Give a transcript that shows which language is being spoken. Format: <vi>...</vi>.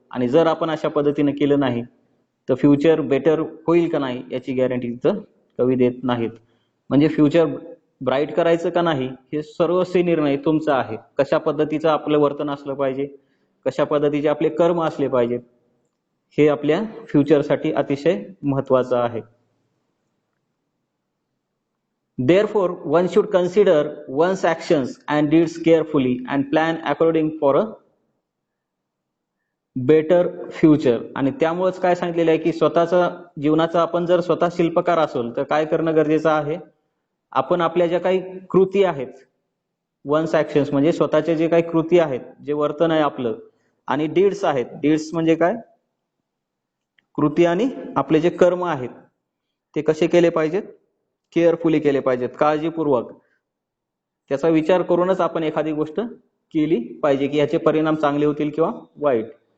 <mr>आणि जर आपण अशा पद्धतीने केलं नाही तर फ्युचर बेटर होईल का नाही याची गॅरंटी तिथं कवी देत नाहीत. म्हणजे फ्युचर ब्राईट करायचं का नाही हे सर्वस्वी निर्णय तुमचा आहे. कशा पद्धतीचं आपलं वर्तन असलं पाहिजे, कशा पद्धतीचे आपले कर्म असले पाहिजेत, हे आपल्या फ्युचरसाठी अतिशय महत्वाचं आहे.</mr> <en>Therefore, one should consider one's actions and deeds carefully and plan according for a better future.</en> <mr>आणि त्यामुळेच काय सांगितलेलं आहे की स्वतःचा जीवनाचा आपण जर स्वतः शिल्पकार असेल तर काय करणं गरजेचं आहे, आपण आपल्या ज्या काही कृती आहेत, वन्स ऍक्शन्स म्हणजे स्वतःचे जे काही कृती आहेत, जे वर्तन आहे आपलं, आणि डीड्स आहेत, डीड्स म्हणजे काय, कृती, आणि आपले जे कर्म आहेत ते कसे केले पाहिजेत, केअरफुली केले पाहिजेत, काळजीपूर्वक त्याचा विचार करूनच आपण एखादी गोष्ट केली पाहिजे की याचे परिणाम चांगले होतील किंवा वाईट.</mr>